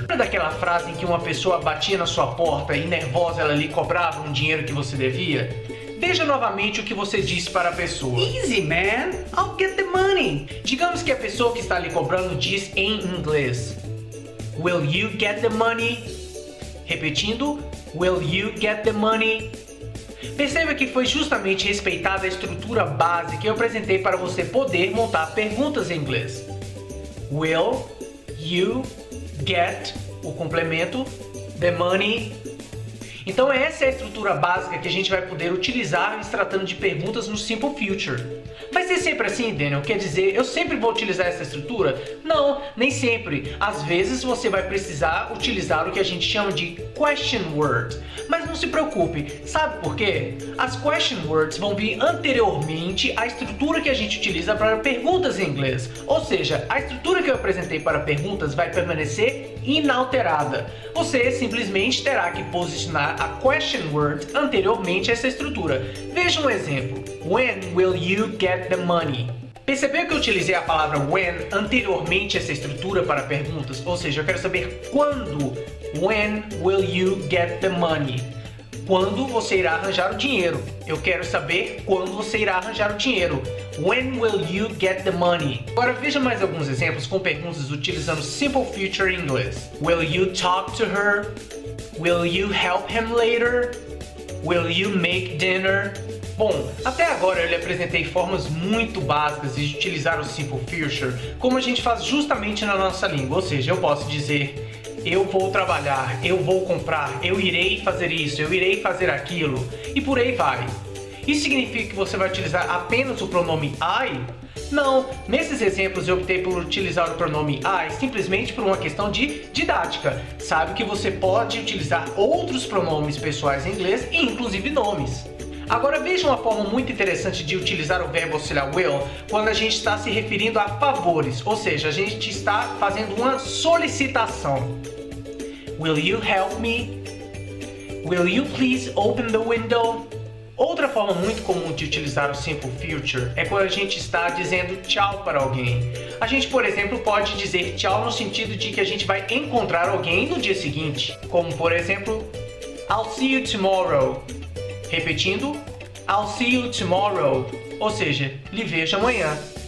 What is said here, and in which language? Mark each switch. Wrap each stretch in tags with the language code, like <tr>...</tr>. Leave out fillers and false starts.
<pt>Lembra daquela frase em que uma pessoa batia na sua porta e nervosa ela lhe cobrava um dinheiro que você devia? Veja novamente o que você disse para a pessoa.</pt> <en>Easy, man. I'll get the money.</en> <pt>Digamos que a pessoa que está lhe cobrando diz em inglês:</pt> <en>Will you get the money?</en> <pt>Repetindo,</pt> <en>will you get the money?</en> <pt>Perceba que foi justamente respeitada a estrutura base que eu apresentei para você poder montar perguntas em inglês.</pt> <en>Will you get,</en> <pt>o complemento,</pt> <en>the money?</en> <pt>Então essa é a estrutura básica que a gente vai poder utilizar se tratando de perguntas no Simple Future. Vai ser sempre assim, Daniel? Quer dizer, eu sempre vou utilizar essa estrutura? Não, nem sempre. Às vezes você vai precisar utilizar o que a gente chama de question word. Mas não se preocupe, sabe por quê? As question words vão vir anteriormente à estrutura que a gente utiliza para perguntas em inglês. Ou seja, a estrutura que eu apresentei para perguntas vai permanecer inalterada. Você simplesmente terá que posicionar a question word anteriormente a essa estrutura. Veja um exemplo.</pt> <en>When will you get the money?</en> <pt>Percebeu que eu utilizei a palavra when anteriormente a essa estrutura para perguntas? Ou seja, eu quero saber quando.</pt> <en>When will you get the money?</en> <pt>Quando você irá arranjar o dinheiro? Eu quero saber quando você irá arranjar o dinheiro.</pt> <en>When will you get the money?</en> <pt>Agora veja mais alguns exemplos com perguntas utilizando Simple Future em inglês.</pt> <en>Will you talk to her? Will you help him later? Will you make dinner?</en> <pt>Bom, até agora eu lhe apresentei formas muito básicas de utilizar o Simple Future, como a gente faz justamente na nossa língua. Ou seja, eu posso dizer: eu vou trabalhar, eu vou comprar, eu irei fazer isso, eu irei fazer aquilo, e por aí vai. Isso significa que você vai utilizar apenas o pronome I? Não, nesses exemplos eu optei por utilizar o pronome I simplesmente por uma questão de didática. Sabe que você pode utilizar outros pronomes pessoais em inglês e inclusive nomes. Agora veja uma forma muito interessante de utilizar o verbo auxiliar will quando a gente está se referindo a favores, ou seja, a gente está fazendo uma solicitação.</pt> <en>Will you help me? Will you please open the window?</en> <pt>Outra forma muito comum de utilizar o Simple Future é quando a gente está dizendo tchau para alguém. A gente, por exemplo, pode dizer tchau no sentido de que a gente vai encontrar alguém no dia seguinte, como por exemplo,</pt> <en>I'll see you tomorrow.</en> <pt>Repetindo,</pt> <en>I'll see you tomorrow,</en> <pt>ou seja, lhe vejo amanhã.</pt>